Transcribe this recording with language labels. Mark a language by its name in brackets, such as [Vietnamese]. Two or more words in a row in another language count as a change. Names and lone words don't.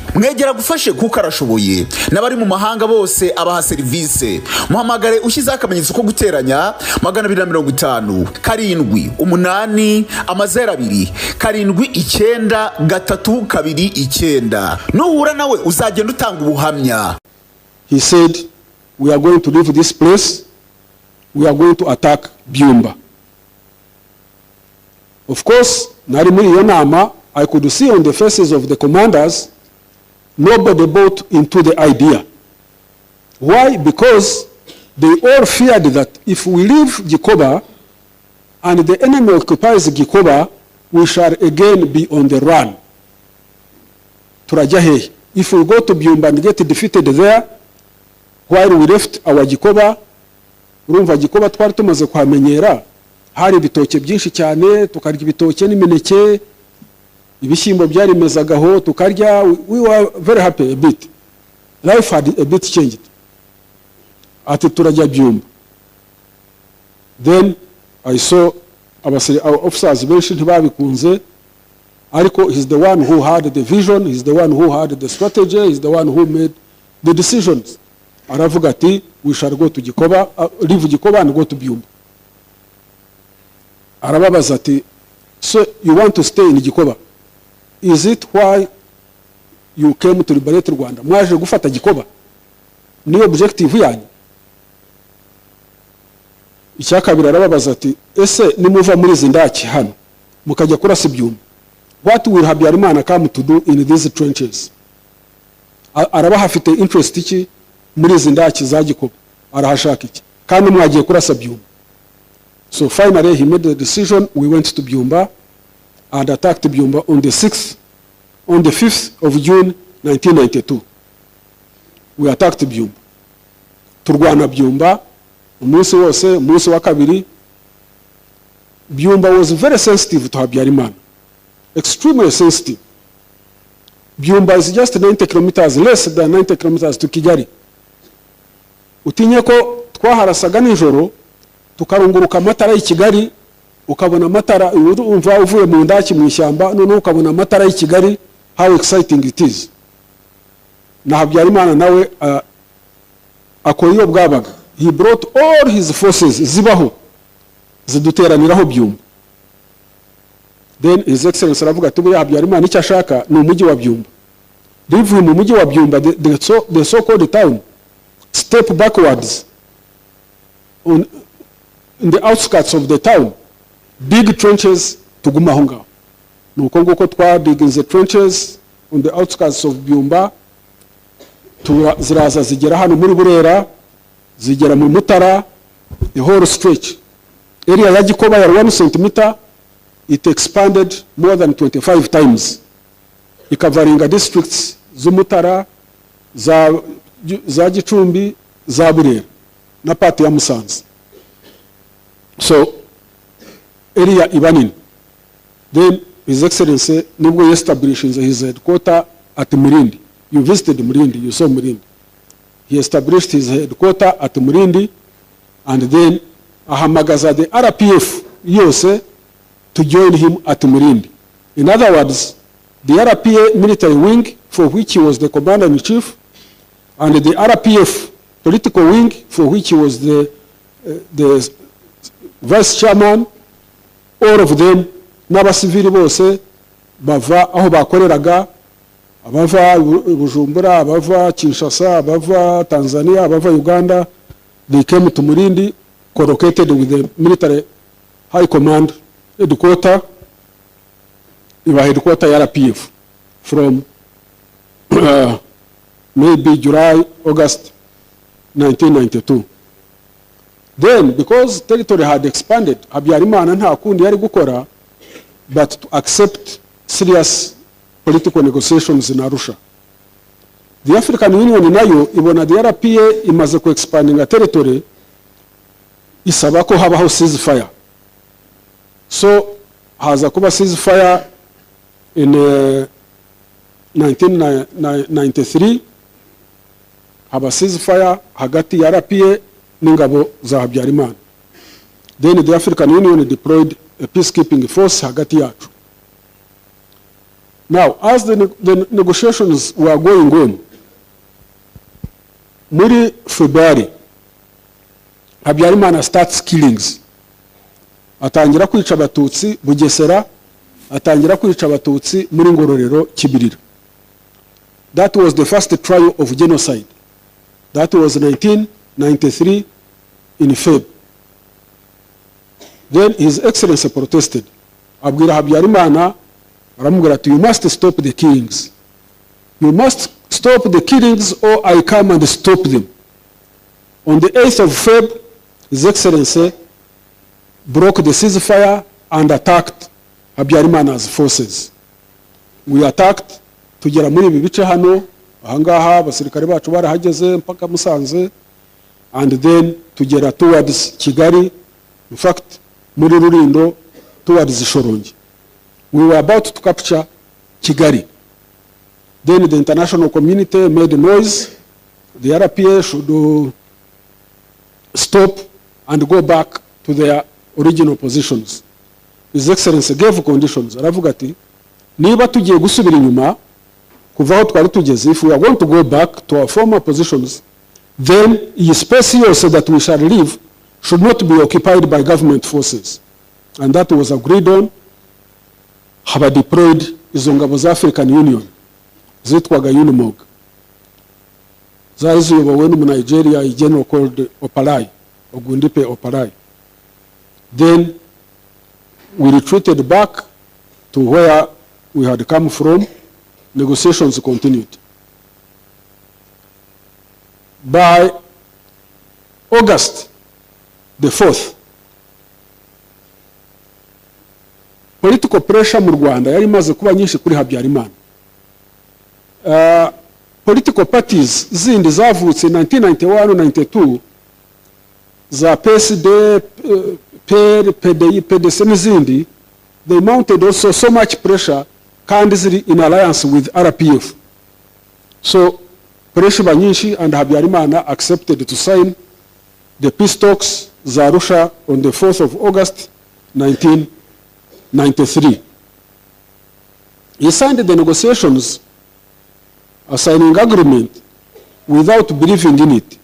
[Kinyarwanda] Mwegera gufashe kuko arashoboye. N'abari mu mahanga bose abaha serivisi. Muhamagare ushyize akamenyetso ko guteranya 250 7 8 0 2 7 nuhura nawe uzagenda utanga ubuhamya. [English] He said, we are going to leave this place, we are going to attack Byumba. Of course, [Kinyarwanda] nari muri iyo nama, [English] I could see on the faces of the commanders, nobody bought into the idea. Why? Because they all feared that if we leave Gikoba and the enemy occupies Gikoba, we shall again be on the run. [Kinyarwanda] Turajahe. [English] If we go to Byumba and get defeated there, while we left our Gikoba, [Kinyarwanda] urumva Gikoba twari tumaze kuhamenyera, hari ibitoke byinshi cyane, tukarya ibitoke n'imineke, ibishyimbo byari mezagaho tukarya. [English] We were very happy a bit. life had a bit changed. [Kinyarwanda] Ati turajya Byumba. [English] Then I saw our officers [Kinyarwanda] benshi ntibabikunze, ariko [English] he's the one who had the vision, he's the one who had the strategy, he's the one who made the decisions. [Kinyarwanda] Aravuga ati [English] we shall go to Gikoba, leave Gikoba and go to Byumba. [Kinyarwanda] Arababaza ati, [English] so you want to stay in Gikoba? Is it why you came to liberate Rwanda? [Kinyarwanda] Mwaje gufata Gikoba? Ni objective yanyu? Icyakabiri arababaza ati, ese nimuva muri zindaki hano mukajya kurasa Byumba, [English] what will Habyarimana come to do in these trenches? [Kinyarwanda] Araba hafite interest iki muri zindaki za Gikoba? Arahashaka iki? Kandi mwagiye kurasa Byumba. [English] So finally he made the decision. We went to Byumba and attacked Byumba on the 5th of June 1992. We attacked Byumba. [Kinyarwanda] Turwana Byumba umunsi wose, umunsi wa kabiri. [English] Byumba was very sensitive to Habyarimana, extremely sensitive. Byumba is just 90 kilometers, less than 90 kilometers to Kigali. [Kinyarwanda] Utinye ko twaharasaga nijoro tukarunguruka amatara y'i Kigali, ukabona amatara umva uvuye mu ndaki mu ishyamba, none ukabona amatara y'i Kigali, [English] how exciting it is. [Kinyarwanda] Na Habyarimana nawe akora iyo bwabaga. [English] He brought all his forces [Kinyarwanda] zibaho ziduteraniraho [English] Byumba. Then his excellency [Kinyarwanda] aravuga ati buriya Habyarimana icyo ashaka ni umujyi wa Byumba. Rivuye mu mujyi wa Byumba, [English] the so-called town, step backwards in the outskirts of the town, big trenches [Kinyarwanda] tugumaho ngaho. Nuko nguko twadiginze [English] trenches on the outskirts of Byumba, [Kinyarwanda] ziraza zigera hano muri Burera, zigera mu Mutara, [English] the whole stretch. Area ya Gikoba ya 1 centimeter, it expanded more than 25 times. [Kinyarwanda] Ikavaringa districts z'Umutara, za Gicumbi, za Burera na pati ya Musanze. So area ibanini. [English] Then his excellency nibwo established his headquarter at Murindi. You visited Murindi, you saw Murindi. He established his headquarter at Murindi, and then ahamagaza the RPF yose to join him at Murindi. In other words, the RPA military wing, for which he was the commander-in-chief, and the RPF political wing, for which he was the vice chairman, all of them, [Kinyarwanda] n'abasivili bose bava aho bakoreraga, abava Bujumbura, abava Kinshasa, abava Tanzania, abava Uganda. [English] They came to Murindi, co-located with the military high command headquarter, RPF, from maybe July, August 1992. Then, because territory had expanded, [Kinyarwanda] Habyarimana nta kundi yari gukora [English] but to accept serious political negotiations in Arusha. The African Union [Kinyarwanda] nayo ibona [English] the RPA [Kinyarwanda] imaze ku [English] expanding a territory, [Kinyarwanda] isaba ko habaho ceasefire. So haza kuba ceasefire in 1993, haba ceasefire hagati ya RPA n'ingabo za Habyarimana. [English] Then the African Union deployed a peacekeeping force [Kinyarwanda] hagati yacu. [English] Now, as the negotiations were going on, muri February, Habyarimana starts killings. [Kinyarwanda] Atangira kwica abatutsi Bugesera, atangira kwica abatutsi muri Ngororero, Kibirira. [English] That was the first trial of genocide. That was 1993 in Feb. Then His Excellency protested. [Kinyarwanda] Abwira Habyarimana, aramubwira ati, [English] you must stop the killings. You must stop the killings or I come and stop them. On the 8th of Feb, His Excellency broke the ceasefire and attacked Habyarimana's forces. We attacked, [Kinyarwanda] tugera muri ibi bice hano, ahangaha abasirikare bacu barahageze mpaka Musanze, [English] and then tugera towards Kigali, in fact, [Kinyarwanda] muri Rulindo, [English] towards Shorongi. We were about to capture Kigali. Then the international community made noise, the RPA should stop and go back to their original positions. His Excellency gave conditions. [Kinyarwanda] Aravuga ati niba tugiye gusubira inyuma kuva aho twari tugeze, [English] if we are going to go back to our former positions, then iyi space yose that we shall leave should not be occupied by government forces. And that was agreed on. [Kinyarwanda] Haba deployed izo ngabo za African Union zitwaga UNIMOG, zari ziyobowe n'umu Nigeria, [English] a general called Oparai, Ogundipe Oparai. Then we retreated back to where we had come from. Negotiations continued. By August the 4th, political pressure [Kinyarwanda] mu Rwanda yari imaze kuba nyinshi kuri Habyarimana. Political parties zindi zavutse 1991-92 za PSD, PER, PDI, PDC n'izindi, [English] they mounted also so much pressure [Kinyarwanda] kandi ziri [English] in alliance with RPF. So pressure banyinshi, and Habyarimana accepted to sign the peace talks za Arusha on the 4th of August 1993. He signed the negotiations, a signing agreement, without believing in it.